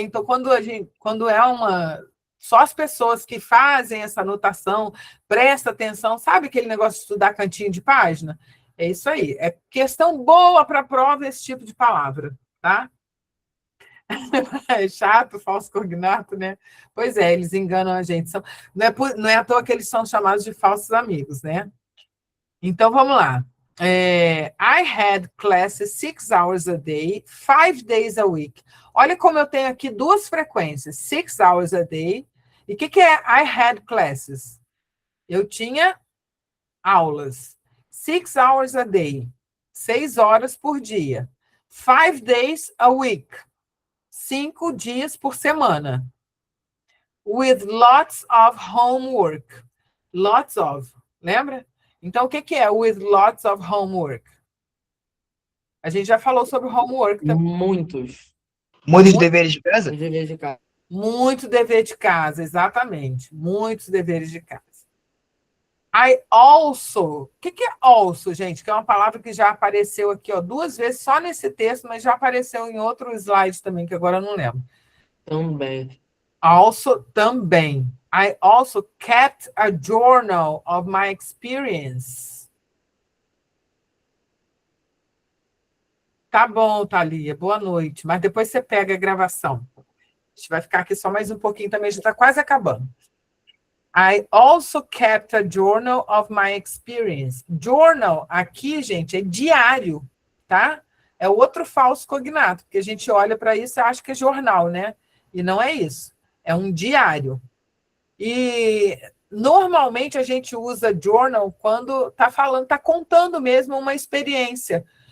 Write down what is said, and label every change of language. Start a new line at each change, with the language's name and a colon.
Portuguese: Então, quando é só as pessoas que fazem essa anotação, presta atenção, sabe aquele negócio de estudar cantinho de página? É isso aí. É questão boa para a prova esse tipo de palavra, tá? É chato, falso cognato, né? Pois é, eles enganam a gente. Não é à toa que eles são chamados de falsos amigos, né? Então, vamos lá.
English: I had classes 6 hours a day, 5 days a week.
Portuguese: Olha como eu tenho aqui duas frequências,
English: 6 hours a day.
Portuguese: E o que é
English: I had classes?
Portuguese: Eu tinha aulas.
English: 6 hours a day,
Portuguese: 6 horas por dia.
English: 5 days a week,
Portuguese: 5 dias por semana.
English: with lots of homework. Lots of,
Portuguese: lembra? Então, o que é
English: with lots of homework?
Portuguese: A gente já falou sobre homework também. Muitos. Muitos deveres de casa? Os deveres de casa. Muito dever de casa, exatamente. Muitos deveres de casa.
English: I also.
Portuguese: O que é also, gente? Que é uma palavra que já apareceu aqui, ó, 2 vezes só nesse texto, mas já apareceu em outro slide também, que agora eu não lembro. Também. Also, também.
English: I also kept a journal of my experience.
Portuguese: Tá bom, Thalia, boa noite. Mas depois você pega a gravação. A gente vai ficar aqui só mais um pouquinho também, já está quase acabando.
English: I also kept a journal of my experience.
Portuguese: Journal, aqui, gente, é diário, tá? É outro falso cognato, porque a gente olha para isso e acha que é jornal, né? E não é isso. É um diário. E normalmente a gente usa journal quando está falando, está contando mesmo uma experiência.